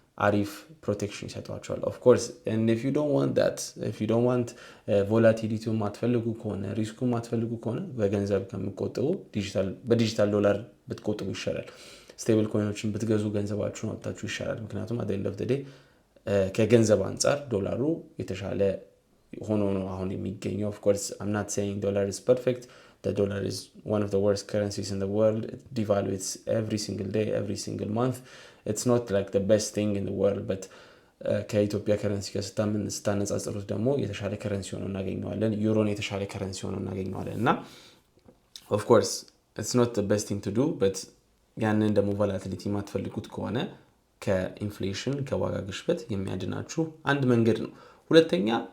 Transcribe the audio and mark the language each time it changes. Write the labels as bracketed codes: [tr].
[am] አሪፍ ፕሮቴክሽን ይሰጧቸዋል። [en] ኦፍ ኮርስ and if you don't want that, if you don't want volatility [am] ማትፈልጉ ከሆነ ሪስኩ ማትፈልጉ ከሆነ በገንዘብ ከምትቆጥቡ በዲጂታል ዶላር ብትቆጥቡ ይሻላል። ስቴብል ኮይኖችን ብትገዙ ገንዘባችሁን አውጥታችሁ ይሻላል። ምክንያቱም [en] at the end of the day [am] ከገንዘብ አንፃር ዶላሩ የተሻለ ሆኖ ነው አሁን የሚገኘው። [en] of course I'm not saying dollar is perfect. The dollar is one of the worst currencies in the world. It devaluates every single day, every single month. It's not like the best thing in the world, but [am] ከኢትዮጵያ ከረንሲ ጋር ስታነጻጽሩት ደግሞ የተሻለ ከረንሲ ሆኖ እናገኘዋለን። ዩሮን የተሻለ ከረንሲ ሆኖ እናገኘዋለን እና [en] of course it's not the best thing to do, but [am] ያንን ደግሞ ቮላቲሊቲ ማትፈልጉት ከሆነ ከኢንፍሌሽን ከዋጋ ግሽበት የሚያድናችሁ አንድ መንገድ ነው። ሁለተኛ